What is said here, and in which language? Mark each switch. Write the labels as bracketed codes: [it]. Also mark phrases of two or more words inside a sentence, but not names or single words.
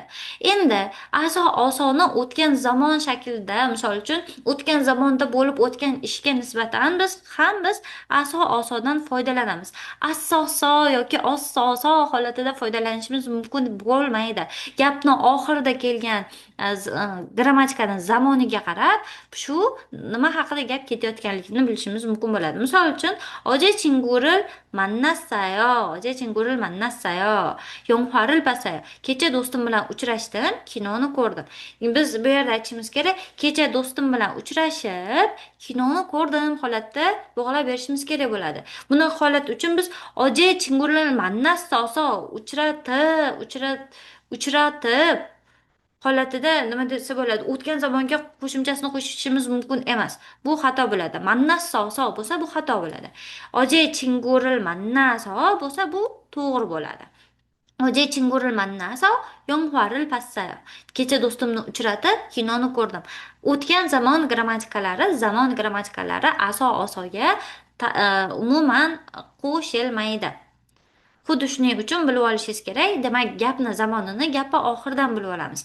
[uz] Endi osoni o'tgan zamon shaklida, misol uchun, o'tgan zamonda bo'lib o'tgan ishga nisbatan biz osodan foydalanamiz. Assoso yoki ossoso holatida foydalanishimiz mumkin bo'lmaydi. Gapni oxirida kelgan grammatikani zamoniga qarab, shu nima haqida gap ketayotganligini bilishimiz mumkin bo'ladi. Misol uchun, [ko] 어제 친구를 만났어요. 어제 친구를 만났어요. 영화를 봤어요. [uz] Kecha do'stim bilan uchrashdim, kinoni ko'rdim. Biz bu yerda aytishimiz kerak, kecha do'stim bilan uchrashib, kinoni ko'rdim holatda bog'lab berishimiz kerak bo'ladi. Buni holat uchun biz [ko] 어제 친구를 만났어서 [uz] uchratib holatida nima desa bo'ladi? O'tgan zamonga qo'shimchasini qo'shishimiz mumkin emas. Bu xato bo'ladi. Mannasso bo'lsa bu xato bo'ladi. [ko] 어제 친구를 만나서 [uz] bo'lsa bu to'g'ri bo'ladi. [ko] 어제 친구를 만나서 영화를 봤어요. [uz] Kecha do'stimni uchratib kinoni ko'rdim. O'tgan zamon grammatikalari osoga umuman qo'shilmaydi. Xuddi shuning uchun bilib olishingiz kerak. Demak, gapni zamonini gapni oxiridan bilib olamiz.